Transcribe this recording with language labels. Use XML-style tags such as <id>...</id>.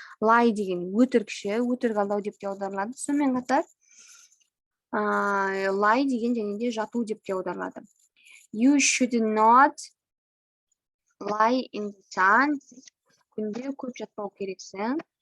<kk>Lie деген өтірікші, өтірік алдау деп те аударылады. Сонымен қатар lie деген және де жату деп те аударылады.</kk> <en>You should not lie in the sun.</en> <kk>Күнде көп жатпау керексің.</kk>